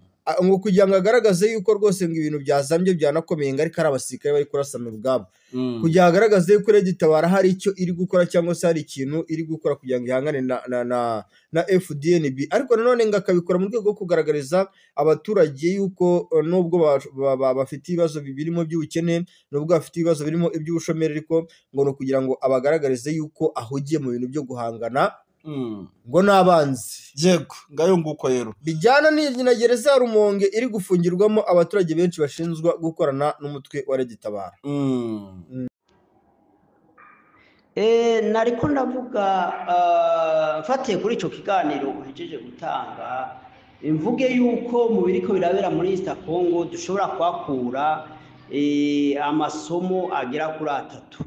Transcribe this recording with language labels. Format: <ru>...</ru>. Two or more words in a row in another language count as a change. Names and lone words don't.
<rw>ngo kugira ngo agaragaze yuko rwose ngo ibintu byazambye byanakomeye ngo ariko ari abasirikare bari kurasana ubwabo, kugira ngo agaragaze yuko Red Tabara hari icyo iri gukora cyangwa se hari ikintu iri gukora kugira ngo ihangane na FDNB, ariko nanone ngo akabikora mu rwego rwo kugaragariza abaturage yuko nubwo bafite ibibazo birimo by'ubukene, nubwo bafite ibibazo birimo iby'ubushomeri, ariko ngo ni ukugira ngo abagaragarize yuko ahugiye mu bintu byo guhangana ngo n'abanzi. Yego, ngayo nguko rero bijyana na gereza ya Rumonge iri gufungirwamo abaturage benshi bashinzwa gukorana n'umutwe wa Red Tabara.</rw> <rn>Nariko ndavuga mfatiye kuri ico kiganiro uhejeje gutanga, mvuge yuko mu biriko birabera muri East Congo dushobora kwakura amasomo agera kuri 3.</rn>